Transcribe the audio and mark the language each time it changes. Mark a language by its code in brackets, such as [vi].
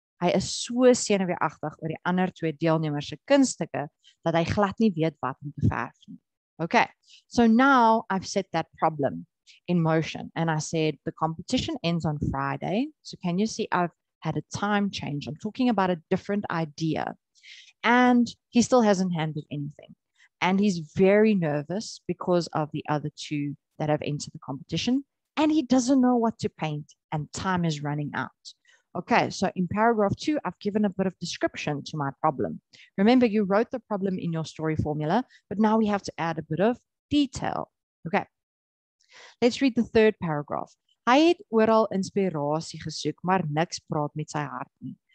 [af] Hy is so senuweeagtig oor die ander 2 deelnemers se kunststukke dat hy glad nie weet wat om te verf nie. [en] Okay, so now I've set that problem in motion and I said the competition ends on Friday. So can you see I've had a time change? I'm talking about a different idea. And he still hasn't handled anything. And he's very nervous because of the other 2 that have entered the competition. And he doesn't know what to paint and time is running out. Okay, so in paragraph 2, I've given a bit of description to my problem. Remember, you wrote the problem in your story formula, but now we have to add a bit of detail. Okay, let's read the 3rd paragraph. [af] Hy het oral inspirasie gesoek, maar niks praat met sy hart nie.